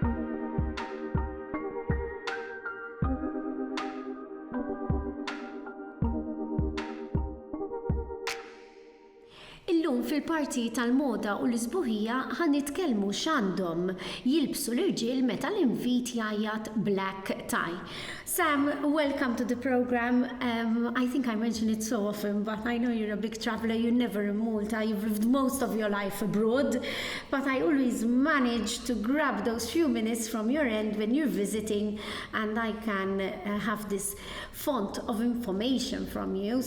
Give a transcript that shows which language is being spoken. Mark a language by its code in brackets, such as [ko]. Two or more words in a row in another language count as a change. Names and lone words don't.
[mt] Illum fil-parti tal-moda u l-isbuħija ħan nitkellmu x'għandhom jilbsu l-irġiel meta l-invit jgħajjat [en] black tie. Sam, welcome to the program. I think I mention it so often, but I know you're a big traveler. You're never in Malta. You've lived most of your life abroad. But I always manage to grab those few minutes from your end when you're visiting, and I can have this font of information from you.